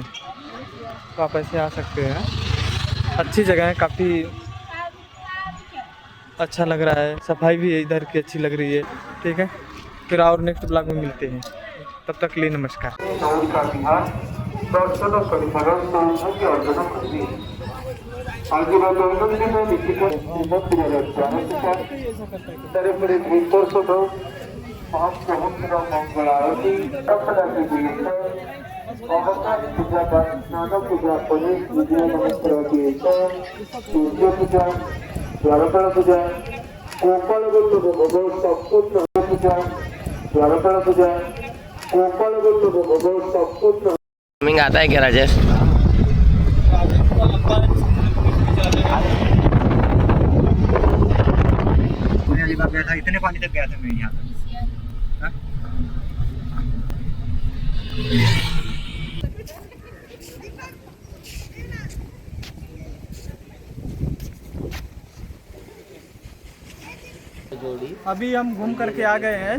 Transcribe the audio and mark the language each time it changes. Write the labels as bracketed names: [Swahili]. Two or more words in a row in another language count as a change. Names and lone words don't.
[Hindi] तो आप ऐसे आ सकते हैं। अच्छी जगह है, काफ़ी अच्छा लग रहा है। सफाई भी इधर की अच्छी लग रही है। ठीक है, फिर और [English] next blog [Hindi] में मिलते हैं। तब तक के लिए नमस्कार। [Odia] दर्शन କରିବାର ସୌଭାଗ୍ୟ ଅର୍ଜନ କରିବି। ଆଜିର ଦୈନନ୍ଦିନ ନୀତିକାନ୍ତି ଶ୍ରୀମନ୍ଦିରର ଦ୍ୱାରସ୍ଥାନରେ ଦ୍ୱିପର୍ଷଦ ମହାପ୍ରଭୁଙ୍କର ମଙ୍ଗଳ ଆଳତୀ, ରଥଯାତ୍ରୀ ଗୀତ, ଅବକାଶ ପୂଜା ବା ସ୍ନାନ ପୂଜା ପରେ ବିଜୟ ନମସ୍କାର ଗୀତ, ସୂର୍ଯ୍ୟ ପୂଜା, ଦ୍ୱାରପାଳ ପୂଜା, ଗୋପାଳ ବଲ୍ଲଭ ଭୋଗ ସମ୍ପୂର୍ଣ୍ଣ ପୂଜା, द्वारपाल पूजा, गोपाल बल्लभ भोग संपूर्ण। [Hindi] स्विमिंग आता है क्या राजेश? गया था, इतने पानी तक गया था मैं यहाँ अभी हम घूम करके आ गए हैं।